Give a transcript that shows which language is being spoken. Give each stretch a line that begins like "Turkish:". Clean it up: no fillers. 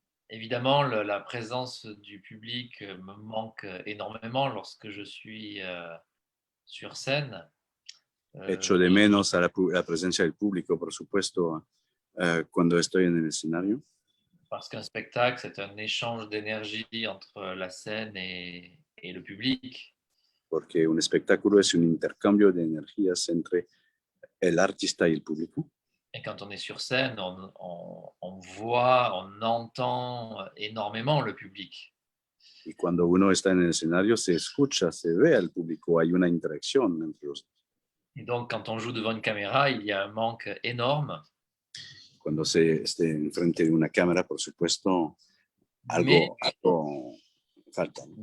French: Évidemment, la présence du public me manque énormément lorsque je suis sur scène.
Spanish: Echo de menos a la presencia del público, por supuesto, cuando estoy en el escenario.
French: Parce qu'un spectacle, c'est un échange d'énergie entre la scène et le public.
Spanish: Porque un espectáculo es un intercambio de energías entre el artista y el público.
French: Et quand on est sur scène, on voit, on entend énormément le public.
Spanish: Y cuando uno está en el escenario, se escucha, se ve al público, hay una interacción entre los dos.
French: Et donc, quand on joue devant une caméra, il y a un manque énorme.
Spanish: Cuando se esté enfrente de una cámara, por supuesto, algo falta.